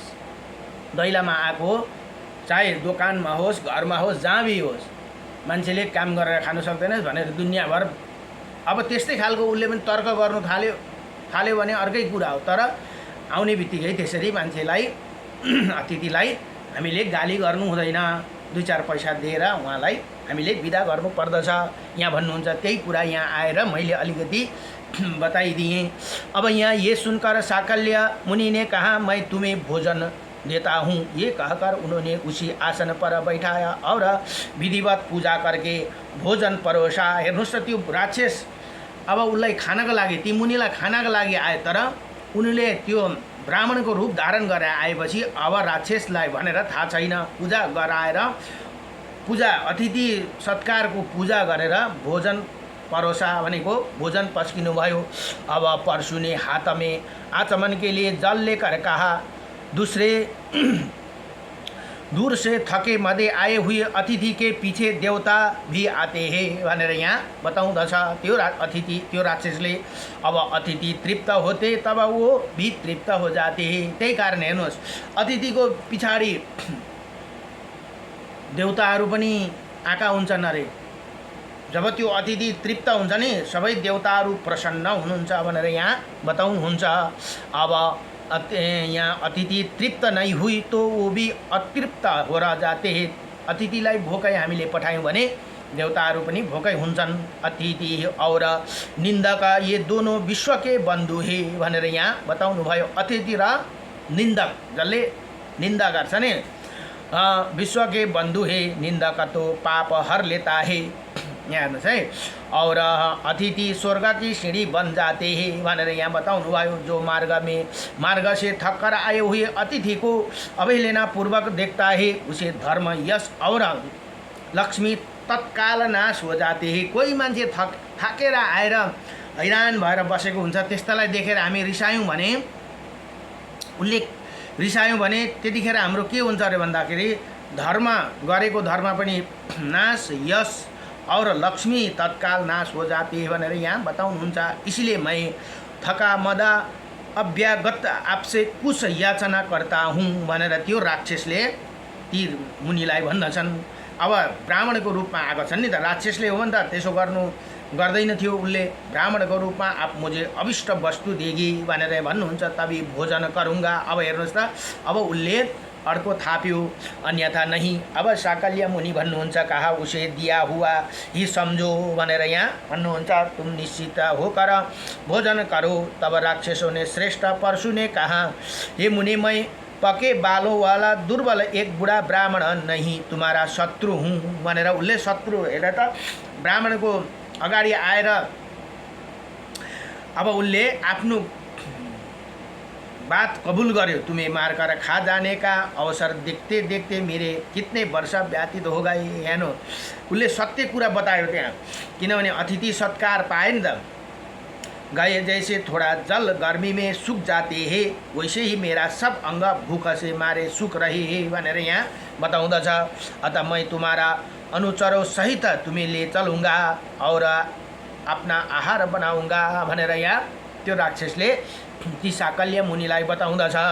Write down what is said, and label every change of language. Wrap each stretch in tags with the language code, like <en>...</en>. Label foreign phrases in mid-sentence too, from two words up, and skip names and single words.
<ne>दैलामा आएको, चाहे दोकानमा होस्, घरमा होस्, जहाँ भी होस्, मान्छेले काम गरेर खानु सक्दैन भनेर दुनियाँभर अब त्यस्तै खालको उसले पनि तर्क गर्नु थाल्यो भने अर्कै कुरा हो। तर आउने बित्तिकै त्यसरी मान्छेलाई, अतिथिलाई हामीले गाली गर्नु हुँदैन, 2-4 पैसा दिएर उहाँलाई हामीले बिदा गर्नु पर्दछ यहाँ भन्नुहुन्छ। त्यही कुरा यहाँ आएर मैले अलिकति बताइदिएँ। अब यहाँ</ne> <hi>ये सुनकर साकल्य मुनि ने कहा, मैं तुम्हें भोजन देता हूँ। ये कहकर उन्होंने उसी आसन पर बैठाया और विधिवत पूजा करके भोजन परोसा।</hi> <ne>हेर्नुहोस् त, त्यो राक्षस अब उसलाई खानको लागि, ती मुनिलाई खानको लागि आए, तर उनले त्यो ब्राह्मणको रूप धारण गरेर आएपछि अब राक्षसलाई भनेर थाहा छैन, पूजा गराएर पूजा अतिथि सत्कारको पूजा गरेर</ne> <hi>भोजन परोसा</hi> <ne>भनेको भोजन पस्किनु भयो।</ne> <hi>अब परशु ने हाथ में आचमन के लिए जल लेकर कहा, दूर से थके मदे आए हुए अतिथि के पीछे देवता भी आते हैं</hi> <ne>भनेर यहाँ बताउँदछ। त्यो अतिथि त्यो राक्षसले अब</ne> <hi>अतिथि तृप्त होते तब वो भी तृप्त हो जाते हैं।</hi> <ne>त्यही कारण हेर्नुहोस् अतिथिको पछाडि देवताहरू पनि आँखा हुन्छन् अरे। जब त्यो अतिथि तृप्त हुन्छ नि सबै देवताहरू प्रसन्न हुनुहुन्छ भनेर यहाँ बताउनुहुन्छ। अब यहाँ</ne> <hi>अतिथि तृप्त नहीं हुई तो वो भी अतृप्त हो रह जाते हैं।</hi> <ne>अतिथिलाई भोकै हामीले पठायौँ भने देवताहरू पनि भोकै हुन्छन्।</ne> <hi>अतिथि और निन्दक ये दोनों विश्व के बन्धु हे</hi> <ne>भनेर यहाँ बताउनु भयो। अतिथि र निन्दक जसले निन्दा गर्छ नि</ne> <hi>विश्व के बन्धु हे, निन्दक तो पाप हर लेता है।</hi> <ne>यहाँ हेर्नुहोस् है।</ne> <hi>और अतिथि स्वर्ग की सीढ़ी बन जाते हैं</hi> <ne>भनेर यहाँ बताउनु भयो।</ne> <hi>जो मार्ग से थक कर आए हुए अतिथि को अवहेलना पूर्वक देखता है उसे धर्म यश और लक्ष्मी तत्काल नाश हो जाते हैं।</hi> <ne>कोही मान्छे थाकेर आएर हैरान भएर बसेको हुन्छ, त्यस्तालाई देखेर हामी रिसायौँ भने त्यतिखेर हाम्रो के हुन्छ अरे भन्दाखेरि धर्म गरेको धर्म पनि नाश,</ne> <hi>यश और लक्ष्मी तत्काल नाश हो जाती है</hi> <ne>भनेर यहाँ बताउनुहुन्छ।</ne> <hi>इसलिए मैं थका मदा अभ्यागत आपसे कुछ याचना करता हूँ</hi> <ne>भनेर त्यो राक्षसले ती मुनिलाई भन्दछन्। अब ब्राह्मणको रूपमा आएको छन् नि त, राक्षसले हो भने त त्यसो गर्दैन थियो। उसले ब्राह्मणको रूपमा</ne> <hi>आप मुझे अभिष्ट वस्तु देगी</hi> <ne>भनेर भन्नुहुन्छ।</ne> <hi>तभी भोजन करूँगा।</hi> <ne>अब हेर्नुहोस् त अब उसले अर्को थाप्यो,</ne> <hi>अन्यथा नहीं।</hi> <ne>अब साकल्य मुनि भन्नुहुन्छ</ne> <hi>कहा उसे दिया हुआ ही समझो</hi> <ne>भनेर यहाँ भन्नुहुन्छ।</ne> <hi>तुम निश्चित होकर भोजन करो। तब राक्षसों ने श्रेष्ठ परशु ने कहा, हे मुनि मैं पके बालों वाला दुर्बल एक बुढ़ा ब्राह्मण नहीं तुम्हारा शत्रु हूँ</hi> <ne>भनेर उसले शत्रु हेर त ब्राह्मणको अगाडि आएर अब उसले आफ्नो बात कबूल गर्यो।</ne> <hi>तुम्हें मारकर खा जाने का अवसर देखते देखते मेरे कितने वर्ष व्यतीत हो गए।</hi> <ne>हेर्नु उसले सत्य कुरा बतायो त्यहाँ, किनभने अतिथि सत्कार पाए नि त।</ne> <hi>गए जैसे थोड़ा जल गर्मी में सूख जाते हैं वैसे ही मेरा सब अंग भूख से मारे सूख रहे हैं</hi> <ne>भनेर यहाँ बताउँदछ।</ne> <hi>अतः मैं तुम्हारा अनुचरों सहित तुम्हें ले चलूँगा और अपना आहार बनाऊँगा</hi> <ne>भनेर यहाँ त्यो राक्षसले ती साकल्य मुनिलाई बताउँदछ।</ne>